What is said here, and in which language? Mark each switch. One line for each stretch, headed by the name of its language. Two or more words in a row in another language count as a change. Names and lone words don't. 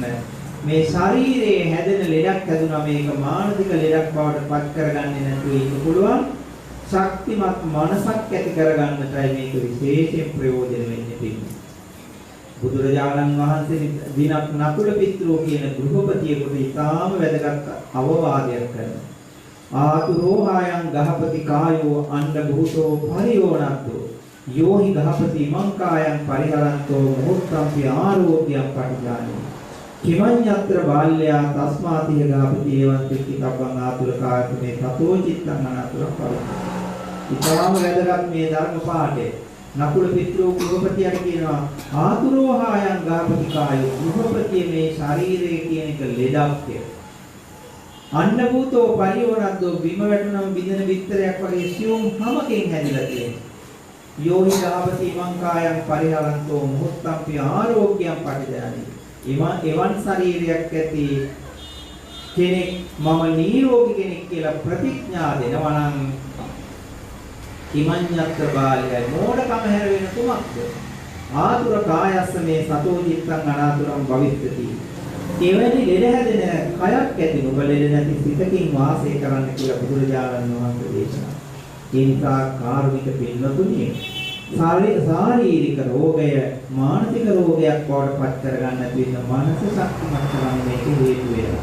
Sinhala: මේ ශරීරයේ හැදෙන ලෙඩක් හැදුනා මේක මානසික ලෙඩක් බවට පත් කරගන්නේ නැතුව ඉන්න පුළුවන්. ශක්තිමත් මනසක් ඇති කරගන්නටයි මේක විශේෂයෙන් ප්‍රයෝජන වෙන්නේ පිළිගන්න. බුදුරජාණන් වහන්සේ දිනක් නකුල පිටරෝ කියන ගෘහපතියෙකුට ඉතාම වැදගත් අවවාදයක් කරනවා.
Pali: ආතුරෝ ආයන් ගහපති කායෝ අණ්ඩ භූතෝ පරියෝණද්දෝ යෝහි ගහපති මංකායන් පරිහරන්තෝ මොහොත්තම්පි ආරෝග්‍යම් පටිජානෝ කිමඤ්ඤත්‍ර බාල්‍යා තස්මාතිය ගහපති එවං තික්කබ්බං ආතුර කායතනේ තතෝ චිත්තං අනාතුර පරම.
Sinhala: ඉතාම වැදගත් මේ ධර්ම පාඩය. නකුල පිටරෝ ගෘහපතියට කියනවා
Pali: ආතුරෝ ආයන් ගහපති කායෝ
Sinhala: ගෘහපතිය මේ ශරීරයේ කියන එක ලෙඩක් කියලා. අන්න
Pali: භූතෝ පරියෝණද්දෝ
Sinhala: බිම වැටුනම බින්දන විතරයක් වගේ සියුම් හැමකින් හැදිලා තියෙනවා.
Pali: යෝහි ගහපති මංකායන් පරිහරන්තෝ මොහොත්තම්පි ආරෝග්‍යම් පටිජානි.
Sinhala: එවන් ශරීරයක් ඇති කෙනෙක් මම නිරෝගී කෙනෙක් කියලා ප්‍රතිඥා දෙනවා නම් කිමඤ්ඤත්‍ර බාලයයි මෝඩකම හැර වෙන කුමක්ද?
Pali: ආතුර කායස්ස මේ සතෝ චිත්තං අනාතුරං භවිස්සති.
Sinhala: එවැනි ලෙඩ හැදෙන කයක් ඇති නුඹ ලෙඩ නැති සිතකින් වාසය කරන්න කියලා බුදුරජාණන් වහන්සේ දේශනා. ඒ නිසා කාරුණික පින්වතුනි ශාරීරික රෝගය මානසික රෝගයක් බවට පත් කරගන්න නැති වෙන මනස ශක්තිමත් කරන්න මේක හේතු වෙනවා.